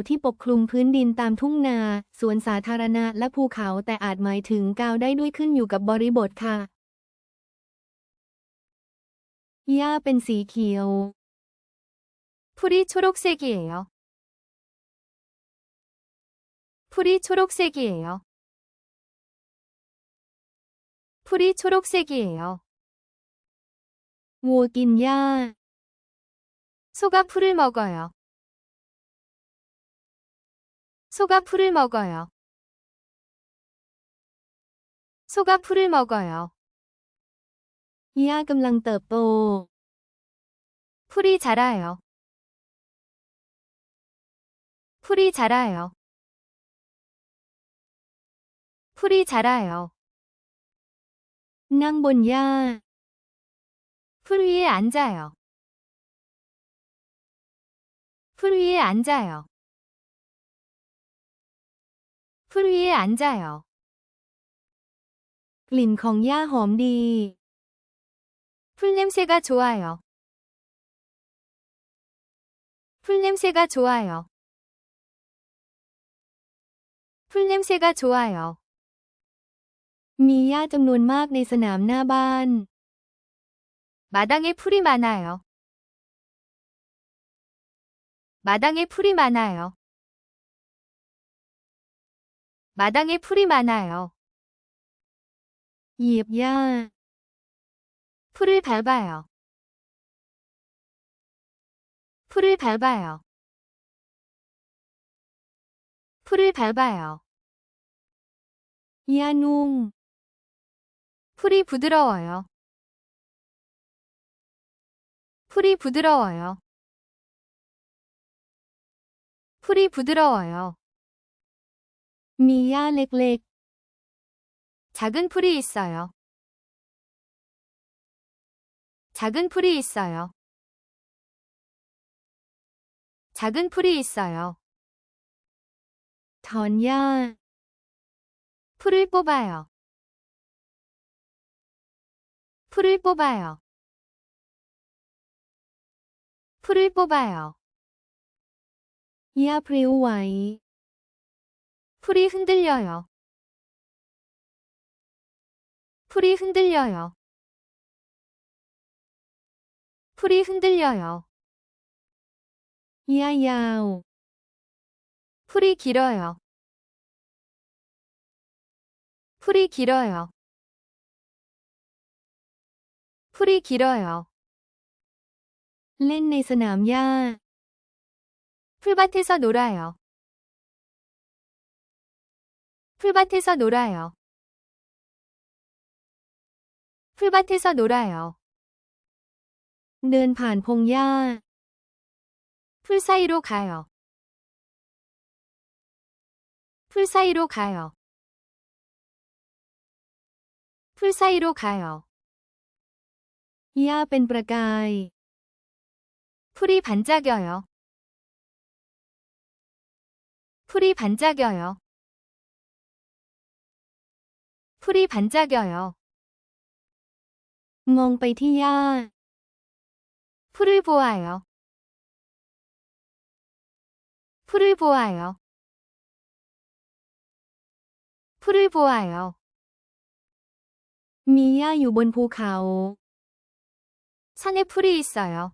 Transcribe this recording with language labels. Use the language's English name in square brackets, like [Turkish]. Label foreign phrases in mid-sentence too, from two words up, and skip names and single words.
[Thai] ที่ปกคลุมพื้นดินตามทุ่งนาสวนสาธารณะและภูเขาแต่อาจหมายถึงกาวได้ด้วยขึ้นอยู่กับบริบทค่ะหญ้าเป็นสีเขียว [Korean] 풀이초록색이에요풀이초록색이에요풀이초록색이에요 [Thai] วัวกินหญ้า [Korean] 소가 풀을 먹어요. 소가 풀을 먹어요. 소가 풀을 먹어요. [Thai] หญ้ากำลังเติบโต [Korean] 풀이 자라요. 풀이 자라요. 풀이 자라요. [Thai] นั่งบนหญ้า [Korean] 풀 위에 앉아요. 풀 위에 앉아요. 풀 위에 앉아요. [Thai] กลิ่นของหญ้าหอมดี [Korean] 풀 냄새가 좋아요. 풀 냄새가 좋아요. 풀 냄새가 좋아요. [Thai] มีหญ้าจำนวนมากในสนามหน้าบ้าน [Korean] 마당에 풀이 많아요. 마당에 풀이 많아요. 마당에 풀이 많아요. [Thai] เหยียบหญ้า [Korean] 풀을 밟아요. 풀을 밟아요. 풀을 밟아요. [Thai] หญ้านุ่ม [Korean] 풀이 부드러워요. 풀이 부드러워요. 풀이 부드러워요. [Thai] มีหญ้าเล็กๆ [Korean] 작은 풀이 있어요. 작은 풀이 있어요. 작은 풀이 있어요. [Thai] ถอนหญ้า [Korean] 풀을 뽑아요. 풀을 뽑아요. 풀을 뽑아요. [Thai] หญ้าพลิ้วไหว [Korean] 풀이 흔들려요. 풀이 흔들려요. 풀이 흔들려요. [Thai] หญ้ายาว [Korean] 풀이 길어요. 풀이 길어요. 풀이 길어요. [Thai] เล่นในสนามหญ้า [Korean] 풀밭에서 놀아요. 풀밭에서 놀아요. 풀밭에서 놀아요. [Thai] เดินผ่านพงหญ้า [Korean] 풀 사이로 가요. 풀 사이로 가요. 풀 사이로 가요. [Thai] หญ้าเป็นประกาย [Korean] 풀이 반짝여요. 풀이 반짝여요. 풀이 반짝여요. [Thai] มองไปที่หญ้า [Korean] 풀을 보아요. 풀을 보아요. 풀을 보아요. [Thai] มีหญ้าอยู่บนภูเขา [Korean] 산에 풀이 있어요.